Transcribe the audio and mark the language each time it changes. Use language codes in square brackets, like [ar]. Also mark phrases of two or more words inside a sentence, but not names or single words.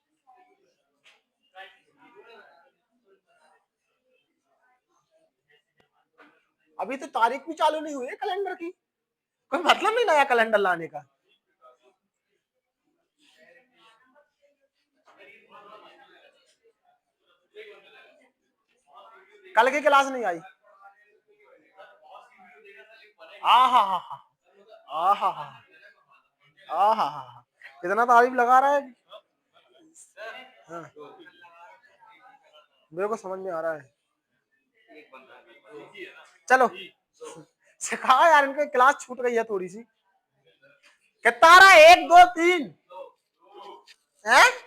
[hi] अभी तो तारीख भी चालू नहीं हुई है कैलेंडर की, कोई मतलब नहीं नया कैलेंडर लाने का। कल की क्लास नहीं आई? आहा हा हा, आहा हा, आहा हा, इतना तारीफ लगा रहा है। हाँ, मेरे को समझ में आ रहा है। चलो सिखाओ यार, इनकी क्लास छूट गई है थोड़ी सी। कितना आ रहा है? 1 2 3 है?